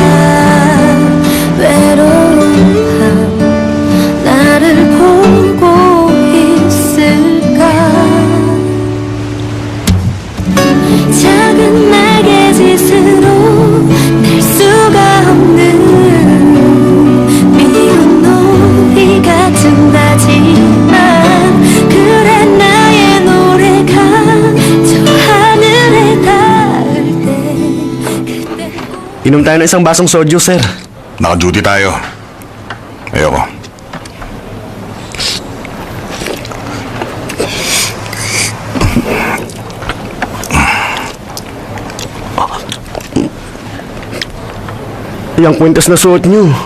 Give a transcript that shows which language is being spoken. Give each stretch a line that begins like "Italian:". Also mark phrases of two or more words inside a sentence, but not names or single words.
Korean: 외로운 밤 나를 보고 있을까 작은 날개짓으로 낼 수가 없는 미운 놀이 같은 나지만 그래 나의 노래가 저 하늘에 닿을 때 그때
Filipino: Inom tayo ng isang basong soju, sir. Naka-duty tayo. Ayoko. Yung kwintas na suot nyo.